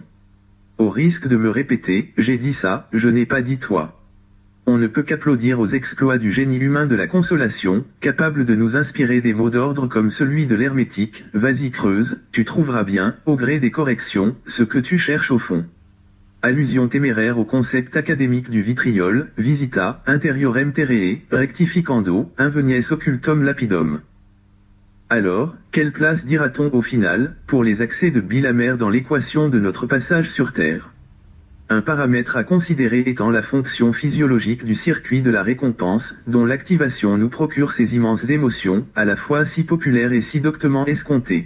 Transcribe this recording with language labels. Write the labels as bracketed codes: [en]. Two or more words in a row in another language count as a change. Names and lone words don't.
[fr] Au risque de me répéter, j'ai dit ça, je n'ai pas dit toi. On ne peut qu'applaudir aux exploits du génie humain de la consolation, capable de nous inspirer des mots d'ordre comme celui de l'hermétique, vas-y creuse, tu trouveras bien, au gré des corrections, ce que tu cherches au fond. Allusion téméraire au concept académique du vitriol, [la] visita, interiorem terrae, rectificando, invenies occultum lapidum. [fr] Alors, quelle place dira-t-on au final, pour les accès de bile amère dans l'équation de notre passage sur Terre ? Un paramètre à considérer étant la fonction physiologique du circuit de la récompense, dont l'activation nous procure ces immenses émotions, à la fois si populaires et si doctement escomptées.